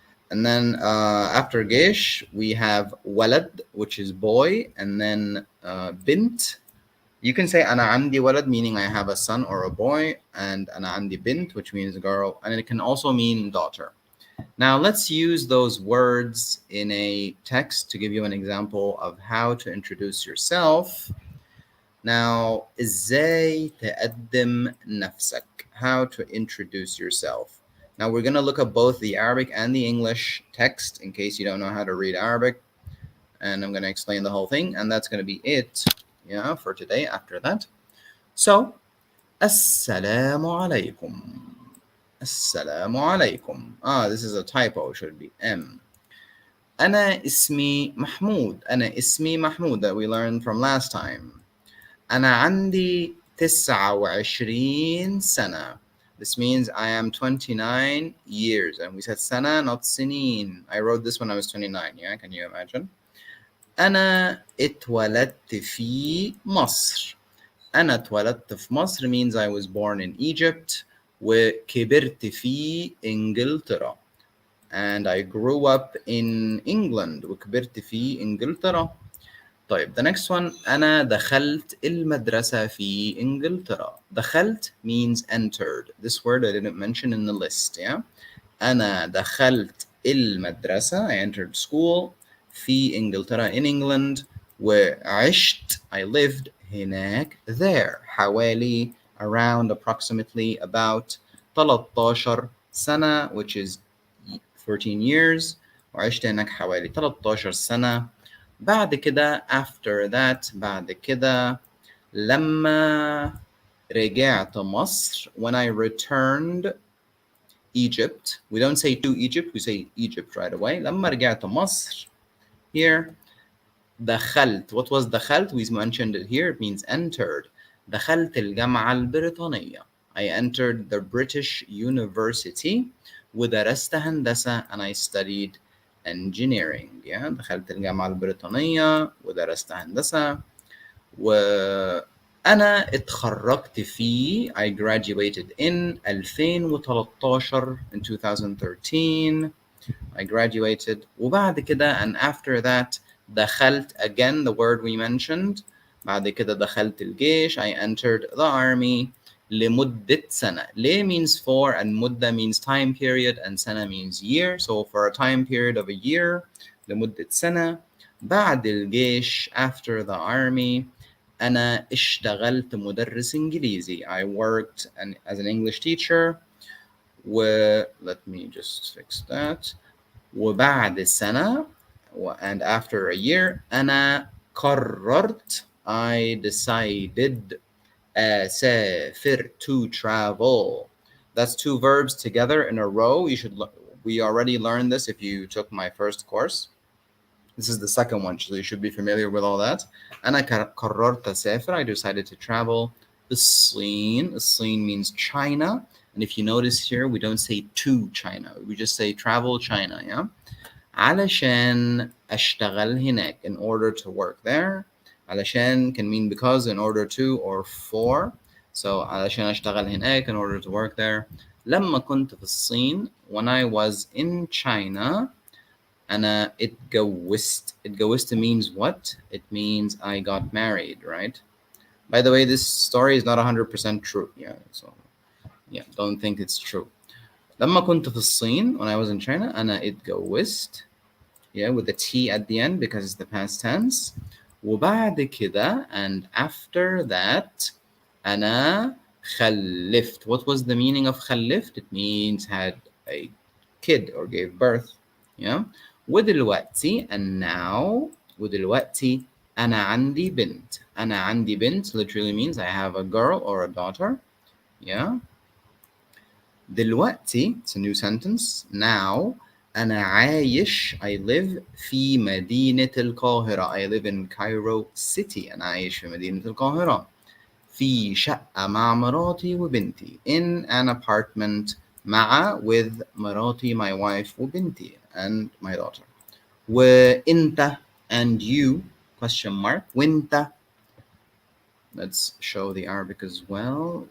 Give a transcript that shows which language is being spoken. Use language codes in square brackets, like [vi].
[en] And then after Geish, we have walad, which is boy, and then bint. You can say [ar] أنا عندي ولد, [en] meaning I have a son or a boy, and [ar] أنا عندي بنت, [en] which means a girl, and it can also mean daughter. Now let's use those words in a text to give you an example of how to introduce yourself. [ar] Now, إزاي تقدم نفسك? [en] How to introduce yourself. Now we're going to look at both the Arabic and the English text in case you don't know how to read Arabic. And I'm going to explain the whole thing, and that's going to be it, yeah, for today after that. So, Assalamu alaikum. Assalamu alaikum. This is a typo, should be M. [ar] أنا اسمي محمود. أنا اسمي محمود, [en] that we learned from last time. [ar] أنا عندي 29 سنة. [en] This means I am 29 years. And we said sana, not sinin. I wrote this when I was 29, yeah? Can you imagine? [ar] أنا اتولدت في مصر. أنا اتولدت في مصر [en] means I was born in Egypt. [ar] وكبرت في إنجلترا. [en] And I grew up in England. [ar] وكبرت في إنجلترا. طيب, [en] the next one, [ar] أنا دخلت المدرسة في إنجلترا. [en] دخلت means entered. This word I didn't mention in the list, yeah? [ar] أنا دخلت المدرسة, [en] I entered school, [ar] في إنجلترا, [en] in England, وعشت, I lived, هناك, there, حوالي, around, approximately, about 13 سنة, which is 14 years, [ar] وعشت هناك حوالي 13 سنة. بعد كده, [en] after that, بعد كده, [ar] لما رجعت مصر, [en] when I returned Egypt, we don't say to Egypt, we say Egypt right away. [ar] لما رجعت مصر, here, دخلت. [en] What was دخلت? We mentioned it here, it means entered. [ar] دخلت الجامعة البريطانية. [en] I entered the British University. [ar] ودرست هندسة, [en] and I studied engineering. [ar] Yeah, دخلت الجامعة البريطانية ودرست هندسة. وأنا اتخرجت في, I graduated in 2013, in 2013. I graduated. وبعد كده, [en] and after that, دخلت, again the word we mentioned. [ar] بعد كده دخلت الجيش, [en] I entered the army. [ar] لمدة سنة. [en] ل means for, and مدة means time period, and سنة means year. So for a time period of a year, [ar] لمدة سنة. بعد الجيش, [en] after the army, [ar] أنا اشتغلت مدرس إنجليزي. [en] I worked as an English teacher. Let me just fix that. [ar] وبعد سنة, [en] and after a year, [ar] أنا قررت, [en] I decided, سافر, to travel. That's two verbs together in a row. We already learned this if you took my first course. This is the second one, so you should be familiar with all that. [ar] أنا قررت أسافر, [en] I decided to travel. [ar] الصين. [en] الصين means China. And if you notice here, we don't say to China. We just say travel China, yeah? [ar] علشان أشتغل هناك, [en] in order to work there. علشان can mean because, in order to, or for. So [ar] علشان أشتغل هناك, [en] in order to work there. [ar] لما كنت في الصين, [en] when I was in China, [ar] أنا اتجوزت. [en] اتجوزت means what? It means I got married, right? By the way, this story is not 100% true. Yeah, so yeah, don't think it's true. [ar] لما كنت في الصين, [en] when I was in China, [ar] أنا اتجوزت. [en] yeah, with the T at the end because it's the past tense. [ar] وبعد كده, [en] and after that, [ar] أنا خلفت. [en] What was the meaning of خلفت? It means had a kid or gave birth. Yeah. [ar] ودلوقتي, [en] and now, [ar] ودلوقتي أنا عندي بنت. أنا عندي بنت [en] literally means I have a girl or a daughter. Yeah. دلوقتي, it's a new sentence. [ar] Now, أنا عايش, [en] I live [ar] في مدينة القاهرة. [en] I live in Cairo city. [ar] أنا عايش في مدينة القاهرة. في شقة مع مراتي وبنتي. [en] In an apartment مع with مراتي, my wife, وبنتي, and my daughter. وإنت, and you, question mark. [ar] وإنت. [en] Let's show the Arabic as well.